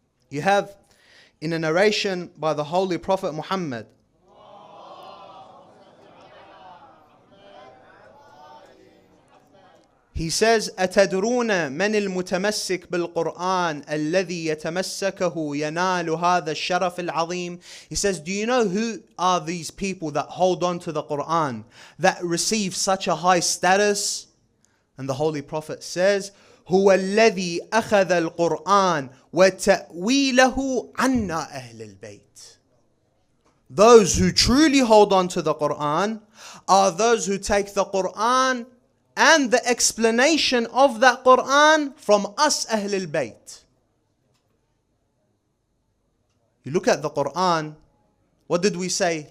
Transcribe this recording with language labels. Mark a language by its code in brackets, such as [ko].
[en] You have in a narration by the Holy Prophet Muhammad, he says, [ar] أتدرون من المتمسك بالقرآن الذي يتمسكه ينال هذا الشرف العظيم. [en] He says, do you know who are these people that hold on to the Quran, that receive such a high status? And the Holy Prophet says, [ar] هو الذي أخذ القرآن وتأويله عنا أهل البيت. [en] Those who truly hold on to the Quran are those who take the Quran and the explanation of that Quran from us Ahlul Bayt. You look at the Quran, what did we say?